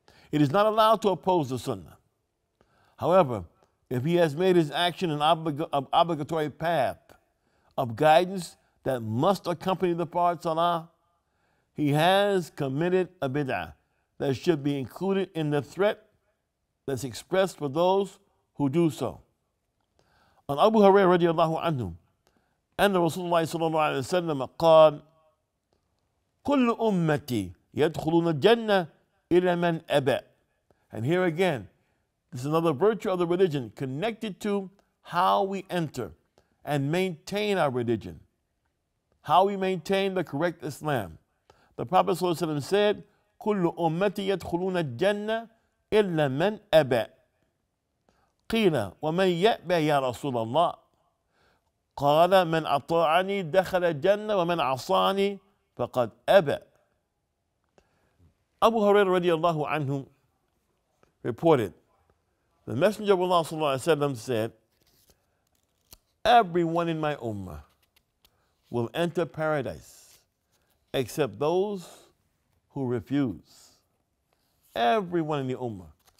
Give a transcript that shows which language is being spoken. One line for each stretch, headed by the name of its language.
English: It is not allowed to oppose the sunnah. However, if he has made his action an obligatory path of guidance that must accompany the fard salah, he has committed a bid'ah that should be included in the threat that's expressed for those who do so. On Abu Hurairah radiallahu anhu,
Arabic: أن رسول الله صلى الله عليه وسلم قال كل أمتي يدخلون الجنة إلى من أبى.
English: And here again, this is another virtue of the religion connected to how we enter and maintain our religion, how we maintain the correct Islam. The Prophet ﷺ said,
Arabic: كل أمتي يدخلون الجنة إلا من أبى. قيل ومن يأبى يا رسول الله؟ قال من أطاعني دخل الجنة ومن عصاني فقد أبى.
English: Abu Hurairah radiallahu anhu reported, the Messenger of Allah sallallahu alaihi wasallam said, everyone in my ummah will enter paradise except those who refuse. Everyone in the ummah